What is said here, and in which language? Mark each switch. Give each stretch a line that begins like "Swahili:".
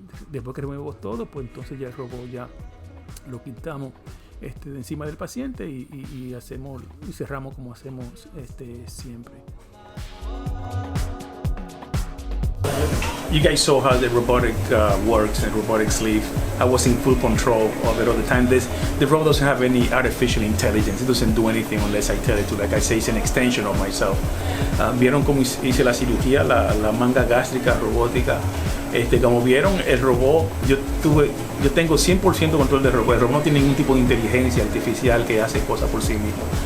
Spanish: Después que removemos todo, pues entonces ya el robot ya lo quitamos de encima del paciente y cerramos como hacemos siempre.
English: You guys saw how the robotic works and robotic sleep. I was in full control of it all the time. The robot doesn't have any artificial intelligence. It doesn't do anything unless I tell it to. Like I say, it's an extension of myself.
Spanish: Vieron cómo hice la cirugía, la manga gástrica robótica. Como vieron, el robot, yo tengo 100% control del robot. El robot no tiene ningún tipo de inteligencia artificial que hace cosas por sí mismo.